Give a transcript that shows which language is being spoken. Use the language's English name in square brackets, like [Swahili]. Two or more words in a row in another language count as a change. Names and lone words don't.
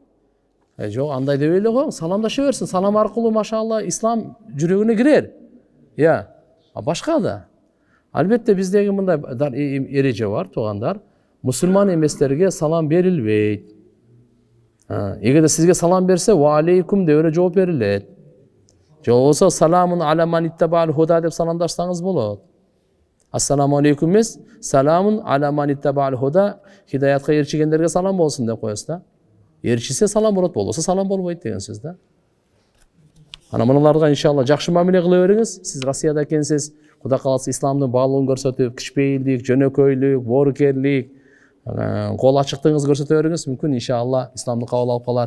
[Kyrgyz] Жок, андай деп эле го, саламдаша берсин. Салам аркылуу машалла ислам жүрөгүнө кирер. Башка да. Албетте биздеги мындай эреже бар, туугандар. Мусулман эместерге салам берилбейт. Эгерде сизге салам берсе, [Arabic] وعليكم [Kyrgyz] деп эле жооп берилет. Же болбосо [Arabic] سلام على من اتبع الهدى [Kyrgyz] деп саламдашсаңыз болот. [Arabic] السلام عليكم [Kyrgyz] эмес, [Arabic] سلام على من اتبع الهدى, [Kyrgyz] хидаятка ээрчигендерге салам болсун деп коесуз да. Ээрчисе салам болот, болбосо салам болбойт деген сөз да. Ана мыналарга иншалла жакшы мамиле кыла бериңиз. Сиз Россияда экенсиз, Кудай кааласа исламдын баалыгын көрсөтүп, кичпейилдик, жөнөкөйлүк, боорукерлик, кол ачыктыгыңызды көрсөтө бериңиз, мүмкүн иншалла исламды кабыл алып калар.